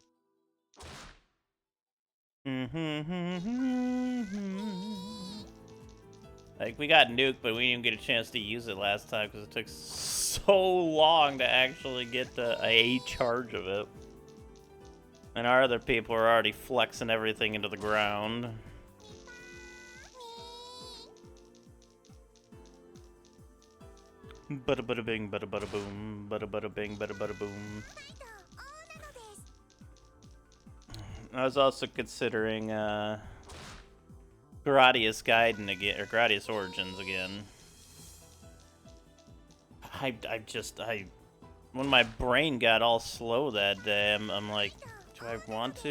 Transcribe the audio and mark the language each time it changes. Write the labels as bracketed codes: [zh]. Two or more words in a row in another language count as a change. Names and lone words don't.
[en] Like, we got nuked, but we didn't even get a chance to use it last time because it took so long to actually get a charge of it. And our other people are already flexing everything into the ground. Bada bada bing, bada bada boom, bada bada bing, bada bada boom. I was also considering Gradius Gaiden again, or Gradius Origins again. When my brain got all slow that day, I'm like, do I want to?